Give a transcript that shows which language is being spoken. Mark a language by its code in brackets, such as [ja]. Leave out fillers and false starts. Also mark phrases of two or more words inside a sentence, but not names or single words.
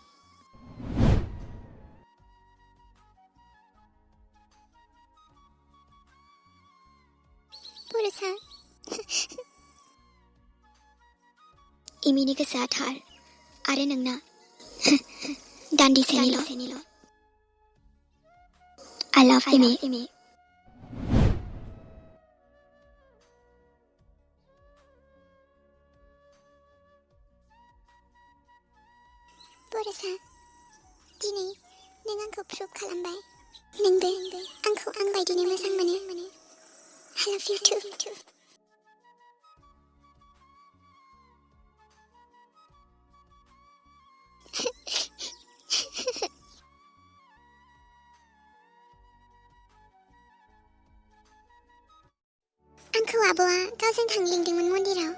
[brx] बरसा इमिनि गोसोआ थार आरो नोंना दान्दिसेनिल'। [en] I love इमि। [brx] बरसा दिनै नों आंखौ प्रुभ खालामबाय नोंबो आंखौ आं बायदिनो मोजां मोनो। [en] I love you too. [brx] आंखौ आब'आ गावजों थांनो लिंदोंमोन मन्दिराव।